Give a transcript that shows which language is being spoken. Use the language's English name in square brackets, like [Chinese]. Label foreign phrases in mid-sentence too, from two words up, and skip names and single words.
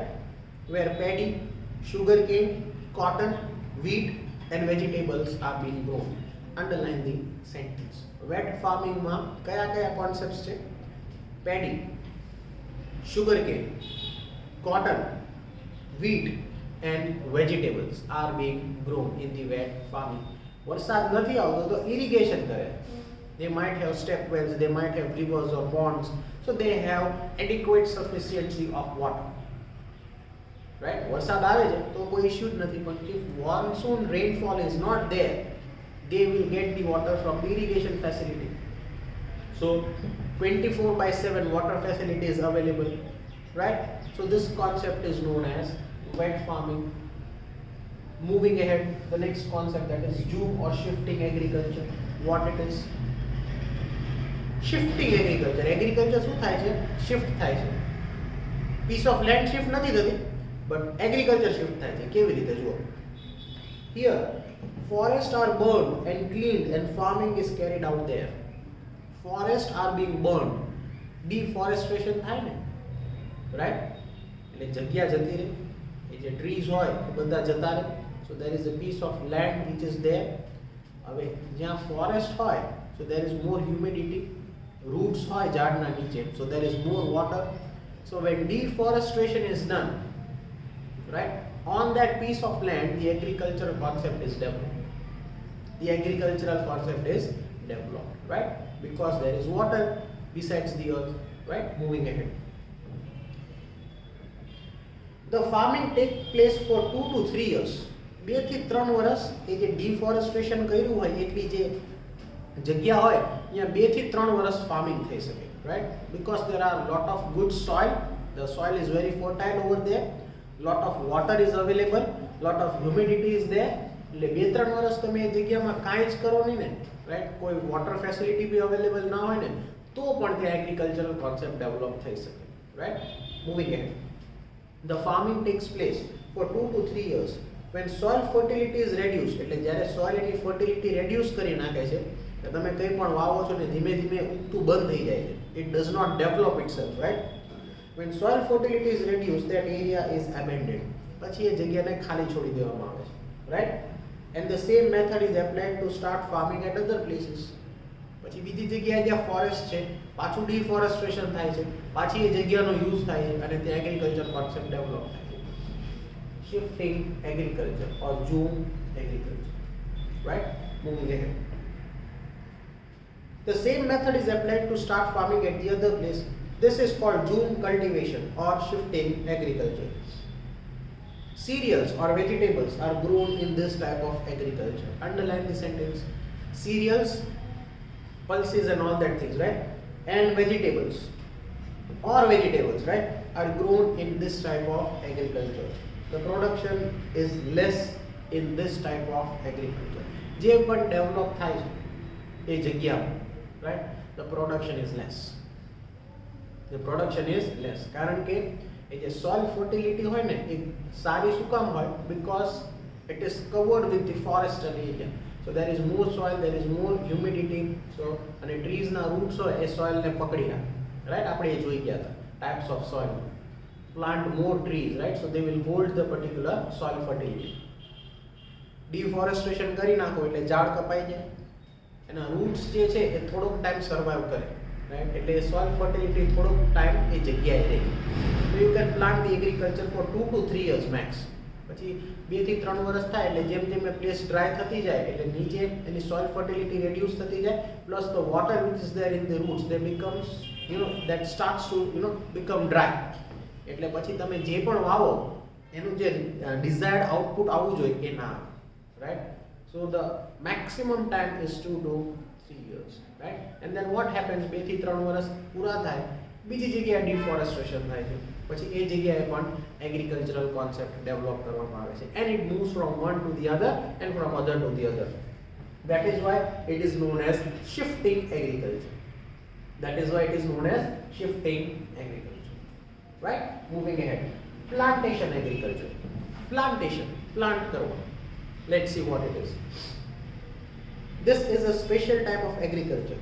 [English] Where paddy, sugarcane, cotton, wheat and vegetables are being grown. Underline the sentence. Wet farming [Gujarati] માં કયા [English] concepts છે? Paddy, sugarcane, cotton, wheat and vegetables are being grown in the wet farming. [Gujarati] વરસાદ નથી આવતો તો irrigation કરે. [English] They might have step wells, they might have rivers or ponds, so they have adequate sufficiency of water. [Gujarati] રાઈટ, વરસાદ આવે છે તો કોઈ ઇશ્યુ જ નથી, પણ [English] if monsoon rainfall is not there, they will get the water from the irrigation facility. So 24/7 water facility is available, right? So this concept is known as wet farming. Moving ahead, the next concept, that is zoom or shifting agriculture. What it is? Shifting agriculture. [Gujarati] Agriculture શું થાય છે? Shift થાય છે. [English] Piece of land shift [Gujarati] નથી થતી, [English] but agriculture shift [Gujarati] થાય છે. કેવી રીતે જુઓ? [English] Here, forests are burned and cleaned and farming is carried out there. Forests are being burned. [Gujarati] Deforestation થાય ને, right? એટલે જગ્યા જતી રહે, એ જે ટ્રીઝ હોય એ બધા જતા રહે. [English] So there is a piece of land which is there. [Gujarati] હવે જ્યાં ફોરેસ્ટ હોય, [English] so there is more humidity, roots [Gujarati] હોય ઝાડના નીચે, [English] so there is more water. So when deforestation is done, right, on that piece of land, the agricultural concept is developed. The agricultural concept is developed, right? Because there is water besides the earth, right? Moving ahead. The farming takes place for 2 to 3 years. [Gujarati] 2 થી 3 વર્ષ એ જે ડિફોરેસ્ટેશન કર્યું હોય એટલી જે જગ્યા હોય ત્યાં 2 થી 3 વર્ષ ફાર્મિંગ થઈ શકે, [English] right? Because there are lot of good soil, the soil is very fertile over there, lot of water is available, lot of humidity is there. [Gujarati] એટલે 2-3 વર્ષ તમે એ જગ્યામાં કાંઈ જ કરો નહીં ને, રાઈટ, કોઈ [English] water facility [Gujarati] બી અવેલેબલ ના હોય ને, તો પણ ત્યાં [English] agricultural concept develop [Gujarati] થઈ શકે, રાઈટ? [English] moving ahead. The farming takes place for 2 to 3 years. When soil fertility is reduced, [Gujarati] એટલે જ્યારે સોઇલ એની [English] fertility reduce [Gujarati] કરી નાખે છે, કે તમે કંઈ પણ વાવો છો ને ધીમે ધીમે ઉગતું બંધ થઈ જાય છે, [English] it does not develop itself, right? When soil fertility is reduced, that area is abandoned. [Gujarati] પછી એ જગ્યાને ખાલી છોડી દેવામાં આવે છે, [English] right? And the same method is applied to start farming at other places. [Gujarati] પછી બીજી જગ્યાએ જ્યાં ફોરેસ્ટ છે પાછું ડિફોરેસ્ટેશન થાય છે, પાછી એ જગ્યાનો યુઝ થાય છે અને ત્યાં [English] agriculture concept develop [Gujarati] થાય છે. [English] Shifting agriculture or zoom agriculture, right? Moving ahead. The same method is applied to start farming at the other place. This is called zoom cultivation or shifting agriculture. Cereals or vegetables are grown in this type of agriculture. Underline the sentence. Cereals, pulses and all that things, right? And vegetables, right, are grown in this type of agriculture. The production is less in this type of agriculture. [Gujarati] જે પણ ડેવલપ થાય છે એ જગ્યા, [English] right, the production is less. The production is less. [Gujarati] કારણ કે એ જે [English] soil fertility [Gujarati] હોય ને એ સારી શું કામ હોય? [English] Because it is covered with the forestal area. So there is more soil, there is more humidity. [Gujarati] So અને ટ્રીઝના રૂટ્સ હોય એ સોઇલને પકડી રાખે, રાઈટ? આપણે એ જોઈ ગયા હતા [English] types of soil. Plant more trees, right? So they will hold the particular soil fertility. [Gujarati] Deforestation કરી નાખો એટલે ઝાડ કપાઈ જાય, એના રૂટ્સ જે છે એ થોડોક [English] time survive [Gujarati] કરે, રાઈટ? એટલે [English] soil fertility [Gujarati] થોડોક ટાઈમ એ જગ્યાએ રહે. [English] So you can plant the agriculture for 2 to 3 years max. [Gujarati] પછી 2 થી 3 વર્ષ થાય એટલે જેમ જેમ એ [English] place dry [Gujarati] થતી જાય એટલે નીચે એની [English] soil fertility reduce [Gujarati] થતી જાય, પ્લસ [English] the water which is there in the roots, they becomes, that starts to become dry. [Gujarati] એટલે પછી તમે જે પણ વાવો એનું જે [English] desired output [Gujarati] આવવું જોઈએ એ ના આવે, રાઈટ? [English] so the maximum time is 2 to 3 years, રાઈટ? and then what happens? [Gujarati] 2 થી 3 વર્ષ પૂરા થાય, બીજી જગ્યાએ ડિફોરેસ્ટેશન થાય છે, પછી એ જગ્યાએ પણ [English] agricultural concept develop [Gujarati] કરવામાં આવે છે. [English] and it moves from one to the other and from other to the other. That is why it is known as shifting agriculture. That is why it is known as shifting agriculture. Right? Moving ahead. Plantation agriculture. Plantation. Plant karo. Let's see what it is. This is a special type of agriculture.